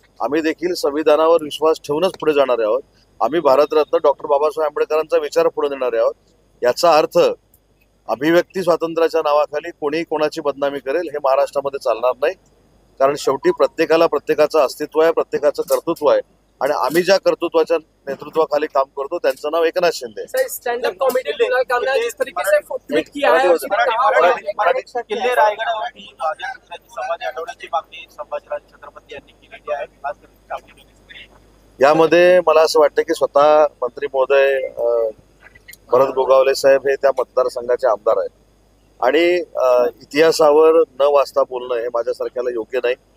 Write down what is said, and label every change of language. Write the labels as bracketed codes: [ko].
[mr] आम्ही देखील संविधानावर विश्वास ठेवूनच पुढे जाणारे आहोत. आम्ही भारतरत्न डॉक्टर बाबासाहेब आंबेडकरांचा विचार पुढे नेणारे आहोत. याचा अर्थ अभिव्यक्ती स्वातंत्र्याच्या नावाखाली कोणी कोणाची बदनामी करेल हे महाराष्ट्रामध्ये चालणार नाही. कारण शेवटी प्रत्येकाला प्रत्येकाचं अस्तित्व आहे, प्रत्येकाचं कर्तृत्व आहे. आणि आम्ही ज्या कर्तृत्वाच्या नेतृत्वाखाली काम करतो त्यांचं नाव एकनाथ शिंदे आहे. [hi] Sir stand up comedy Kunal Kamra जिस तरीके से ट्वीट किया है उसमें कहा हुआ है [mr] किल्ले रायगडावरती समाधी हटवण्याची मागणी संभाजीराजे छत्रपती यांनी केलेली आहे. खास करून कापणी यामध्ये मला असं वाटतं की स्वतः मंत्री महोदय भरत गोगावले साहेब हे त्या मतदारसंघाचे आमदार आहेत आणि इतिहासावर न वाचता बोलणं हे माझ्यासारख्याला योग्य नाही.